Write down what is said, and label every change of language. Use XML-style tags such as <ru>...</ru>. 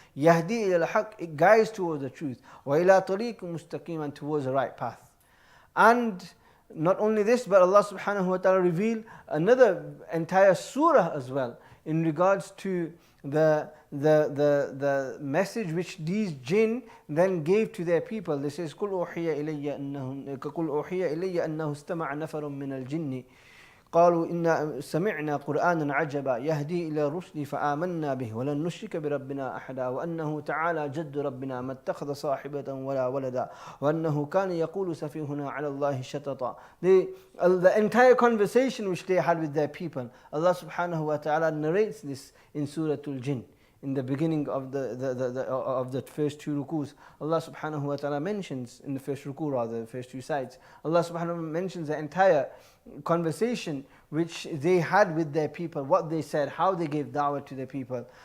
<ar>Yahdi ila al-haq,</ar> <en>it guides towards the truth.</en> <ar>Wa ila tariq mustaqim,</ar> <en>and towards the right path. And not only this, but Allah subhanahu wa ta'ala revealed another entire surah as well in regards to the message which these jinn then gave to their people.</en> <ar>They says, قُلْ أُوحِيَ إِلَيَّ أَنَّهُ اسْتَمَعَ نَفَرٌ مِّنَ الْجِنِّ قالوا إنا سمعنا قرآنا عجبا يهدي إلى الرشد فآمنا به ولن نشرك بربنا أحدا وأنه تعالى جد ربنا ما اتخذ صاحبة ولا ولدا وأنه كان يقول سفيهنا على الله شططا.</ar> <en>The entire conversation which they had with their people, Allah subhanahu wa ta'ala narrates this in Surah Al-Jinn. In the beginning of the first two rukus, Allah subhanahu wa ta'ala mentions, in the first ruku rather, the first two sides, Allah subhanahu wa ta'ala mentions the entire conversation which they had with their people, what they said, how they gave da'wah to their people.</en>